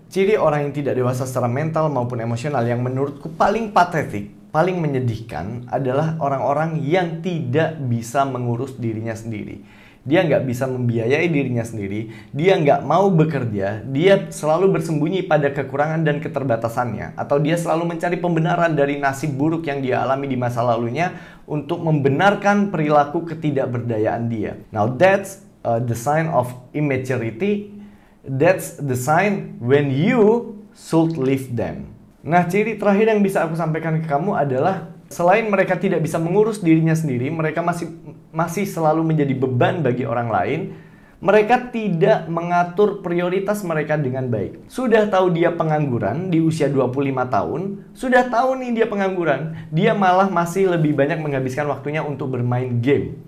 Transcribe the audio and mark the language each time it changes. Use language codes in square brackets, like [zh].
[id] Ciri orang yang tidak dewasa secara mental maupun emosional yang menurutku paling patetik, paling menyedihkan adalah orang-orang yang tidak bisa mengurus dirinya sendiri. Dia nggak bisa membiayai dirinya sendiri, dia nggak mau bekerja, dia selalu bersembunyi pada kekurangan dan keterbatasannya, atau dia selalu mencari pembenaran dari nasib buruk yang dia alami di masa lalunya untuk membenarkan perilaku ketidakberdayaan dia. [en] Now that's the sign of immaturity. That's the sign when you should leave them. [id] Nah, ciri terakhir yang bisa aku sampaikan ke kamu adalah selain mereka tidak bisa mengurus dirinya sendiri, mereka masih selalu menjadi beban bagi orang lain. Mereka tidak mengatur prioritas mereka dengan baik. Sudah tahu dia pengangguran di usia 25 tahun, sudah tahu nih dia pengangguran, dia malah masih lebih banyak menghabiskan waktunya untuk bermain game.